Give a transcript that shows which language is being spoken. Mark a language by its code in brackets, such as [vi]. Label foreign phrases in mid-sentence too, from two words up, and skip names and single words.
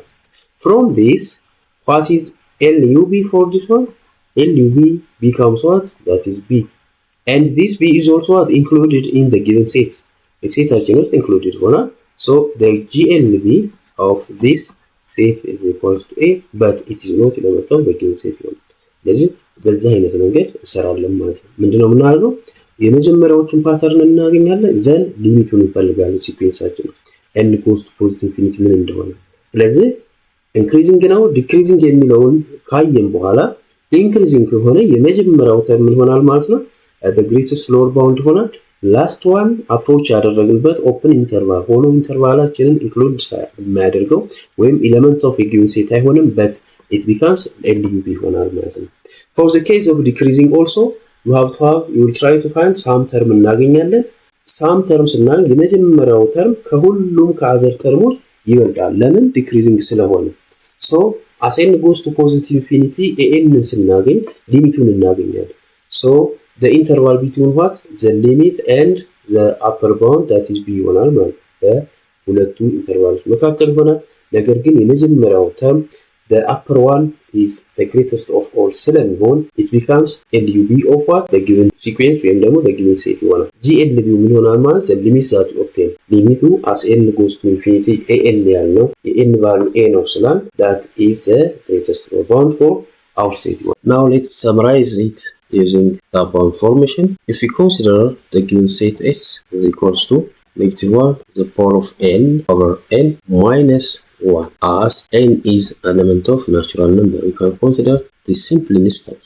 [en] From this, what is LUB for this one? LUB becomes what? That is B. And this B is also what? Included in the given set. The set is just included. So the GLB of this set is equals to A, but it is not element of the given set. [am] ስለዚህ በዚህ አይነት መንገድ እንሰራለን ማለት ነው። ምንድነው የምናደርገው? የመጀመሪያዎቹን ፓተርን እናገኛለን፣ ዘን ሊሚቱን እንፈልጋለን ሲኩዌንሳችን [en] n goes to positive infinity [am] ምን እንደሆነ። ስለዚህ ኢንክሪዚንግ ነው ዲክሪዚንግ የሚለውን ካየን በኋላ ኢንክሪዚንግ ከሆነ የመጀመሪያው ተርም ምን ይሆናል ማለት ነው? [en] the greatest lower bound [am] ይሆናል። [en] last one approach [am] ያደረግንበት [en] open interval [am] ሆኖ ኢንተርቫላችንን ኢንክሉድ የሚያደርገው ወይም [en] element of a given set [am] አይሆንም [en] but it becomes LUB [am] ይሆናል ማለት ነው። [en] For the case of decreasing also you will try to find some term [am] እናገኛለን። [en] some terms [am] እናገኝ የመጀመሪያው ተርም ከሁሉም ከአዘር ተርሞች ይበልጣል። ለምን? [en] decreasing ስለሆነ። so as n goes to positive infinity an [am] ስናገኝ ሊሚቱን እናገኛለን። [en] so the interval between what? The limit and the upper bound that is B [am] ይሆናል ማለት ነው። በሁለቱ ኢንተርቫሎች መካከል ይሆናል። ነገር ግን የመጀመሪያው ተርም [en] the upper one is the greatest of all ስለሚሆን it becomes LUB of what? The given sequence [am] ወይም ደግሞ [en] the given set [am] ይሆናል። GLB ምን ይሆናል ማለት [en] the limit that you obtain ሊሚቱ as n goes to infinity an [am] ያልነው የn value a ነው ስላል [en] that is the greatest of bound for our set one. Now let's summarize it using the bound formation. If we consider the given set S is equals to -1 the power of n over n minus 1 as n is an element of natural number, we can consider this simple instance.